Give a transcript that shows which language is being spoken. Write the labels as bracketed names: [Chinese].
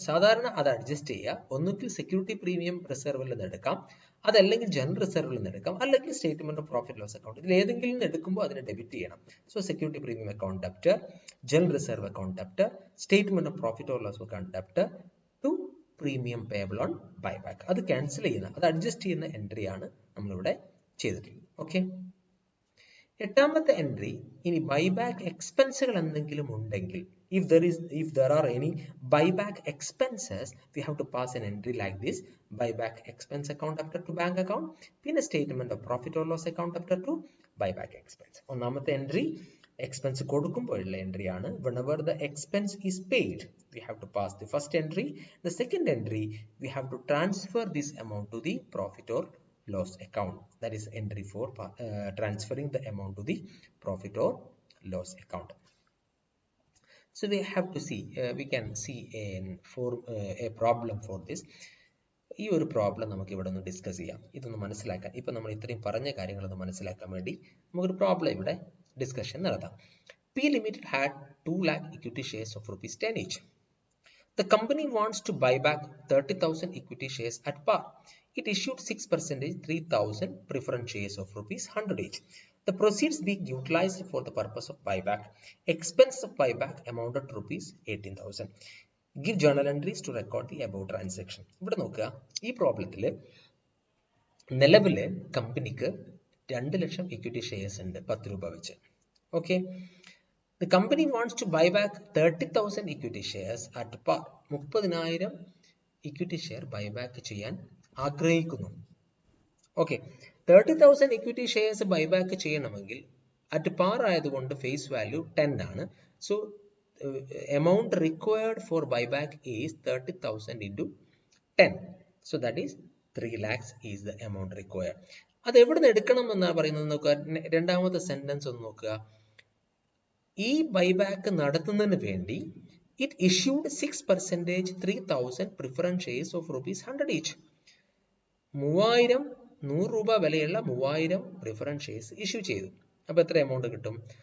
[Malayalam] സാധാരണ അത് അഡ്ജസ്റ്റ് ചെയ്യുക, ഒന്നുകിൽ സെക്യൂരിറ്റി പ്രീമിയം റിസർവിൽ നിന്ന് എടുക്കാം, അതല്ലെങ്കിൽ ജനറൽ റിസർവിൽ നിന്ന് എടുക്കാം, അല്ലെങ്കിൽ statement of profit loss account. ഇതിൽ ഏതെങ്കിലും നിന്ന് എടുക്കുമ്പോൾ അതിനെ ഡെബിറ്റ് ചെയ്യണം. So security premium account debtor, general reserve account debtor, statement of profit or loss account debtor to premium payable on buyback. അത് ക്യാൻസൽ ചെയ്യുന്ന, അത് അഡ്ജസ്റ്റ് ചെയ്യുന്ന എൻട്രി ആണ് നമ്മളിവിടെ ചെയ്തിട്ടുള്ളത്. ഓക്കെ, എട്ടാമത്തെ എൻട്രി, ഇനി ബൈബാക്ക് എക്സ്പെൻസുകൾ എന്തെങ്കിലും ഉണ്ടെങ്കിൽ, [English] if there are any buyback expenses, we have to pass an entry like this: buyback expense account after to bank account, [Malayalam] പിന്നെ [English] statement of profit or loss account after to buyback expense. [Malayalam] ഒന്നാമത്തെ entry expense കൊടുക്കുമ്പോഴുള്ള entry ആണ്. [English] whenever the expense is paid, we have to pass the first entry. The second entry, we have to transfer this amount to the profit or loss account. That is entry 4, transferring the amount to the profit or loss account. So we have to see, we can see a problem for this. [Malayalam] ഈ ഒരു problem നമുക്ക് ഇവിടെ ഒന്ന് discuss ചെയ്യാം. ഇതൊന്ന് മനസ്സിലാക്കാൻ, ഇപ്പൊ നമ്മൾ ഇത്രയും പറഞ്ഞ കാര്യങ്ങളൊന്ന് മനസ്സിലാക്കാൻ വേണ്ടി നമുക്കൊരു പ്രോബ്ലം ഇവിടെ ഡിസ്കഷൻ നടത്താം. [English] P Limited had 2 lakh equity shares of ₹10 each. The company wants to buy back 30,000 equity shares at par. It issued 6%, 3,000 preference shares of ₹100 each. The proceeds being utilized for the purpose of buyback. Expense of buyback amounted to ₹18,000. Give journal entries to record the above transaction. [Malayalam] ഇവിടെ നോക്കുക, ഈ പ്രോബ്ലത്തിൽ നിലവിലെ കമ്പനിക്ക് 2 ലക്ഷം equity shares ഉണ്ട് 10 രൂപ വെച്ച്. [English] Okay, the company wants to buy back 30,000 equity shares at par. [Malayalam] 30,000 equity share buyback ചെയ്യാൻ ആഗ്രഹിക്കുന്നു. ഓക്കെ, 30,000 ഇക്വിറ്റി ഷെയർസ് ബൈബാക്ക് ചെയ്യണമെങ്കിൽ അറ്റ് പാർ ആയതുകൊണ്ട് ഫേസ് വാല്യൂ 10 ആണ്. [English] So amount required for buyback is 30,000 into 10. So that is 3 lakhs is the amount required. [Malayalam] അത് എവിടെ നിന്ന് എടുക്കണം എന്നാണ് പറയുന്നത് നോക്കുക. രണ്ടാമത്തെ സെന്റൻസ് ഒന്ന് നോക്കുക. ഈ ബൈബാക്ക് നടത്തുന്നതിന് വേണ്ടി [English] It issued 6% 3,000 preference shares of ₹100 each. [Malayalam] 3,000 100 രൂപ വിലയുള്ള 3,000 പ്രിഫറൻസ് ഷെയർസ് ഇഷ്യൂ ചെയ്തു. അപ്പോൾ എത്ര എമൗണ്ട് കിട്ടും?